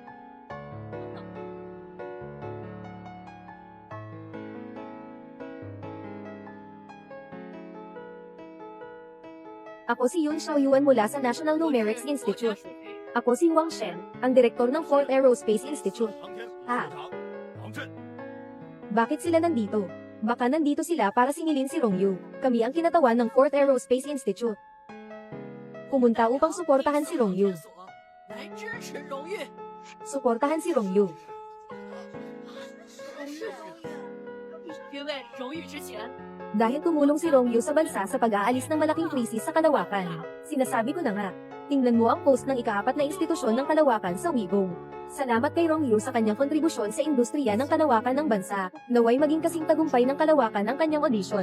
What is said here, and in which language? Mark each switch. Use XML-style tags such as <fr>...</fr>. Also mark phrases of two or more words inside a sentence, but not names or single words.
<tl>Ako si Yun Xiaoyuan mula sa National Numerics Institute. Ako si Wang Shen, ang direktor ng 4th Aerospace Institute.</tl> <zh>航天啊王震，</zh> <tl>Bakit sila nandito? Baka nandito sila para singilin si Romeo. Kami ang kinatawan ng 4th Aerospace Institute. Pumunta upang suportahan si Romeo.</tl> <zh>来支持荣誉。</zh> <tl>Suportahan si Romeo.</tl> <zh>因为荣誉之前，</zh> <tl>Dahil tumulong si Rongyu sa bansa sa pag-aalis ng malaking krisis sa Kalawakan. Sinasabi ko na nga, tingnan mo ang post ng ika-4 na institusyon ng Kalawakan sa Weibo. Salamat kay Rongyu sa kanyang kontribusyon sa industriya ng kalawakan ng bansa. Naway maging kasing tagumpay ng Kalawakan ang kanyang audition.</tl>